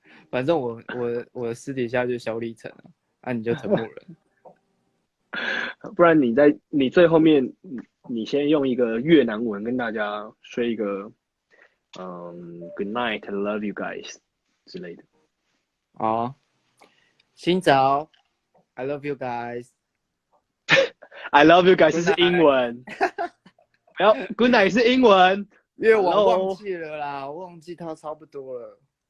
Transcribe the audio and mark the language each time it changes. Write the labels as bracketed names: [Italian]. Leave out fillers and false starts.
[Chinese] 反正我私底下就小李晨啊，你就陈木人。不然你最后面，你先用一个越南文跟大家说一个， [English] Good night, I love you guys [Chinese] 之类的。哦，新早 ， [English] I love you guys。 I love you guys [Chinese] 是英文，然后 [English] Good night [Chinese] 是英文，因为我忘记了啦，我忘记它差不多了。